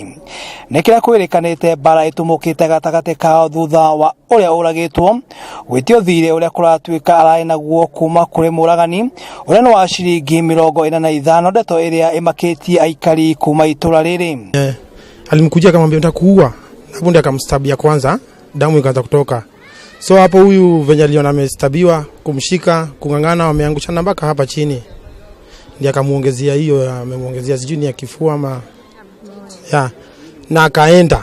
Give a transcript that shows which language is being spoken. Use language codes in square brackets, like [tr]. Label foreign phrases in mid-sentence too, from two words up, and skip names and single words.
[ki] Nĩkĩrĩa kwĩrĩkanĩte mbara ĩtumũkĩte gatagatĩ kao thutha wa ũrĩa ũragĩtwo gwĩtio thirĩ ũrĩa kũratuĩka ararĩ naguo kuma kũrĩ mũragani ũrĩa nĩ wa ciringi 45, ndeto ĩrĩa ĩmakĩtie aikari kuma itũra rĩrĩ. [sw] Alimkujia akamwambia nitakuua, na punde akamstabia kwanza, damu ikaanza kutoka. So hapo huyu venye aliona amestabiwa, kumshika, kungangana, wameangushana mpaka hapa chini. Ndiye akamuongezea hiyo, amemuongezea sijui ni ya kifua ama na akaenda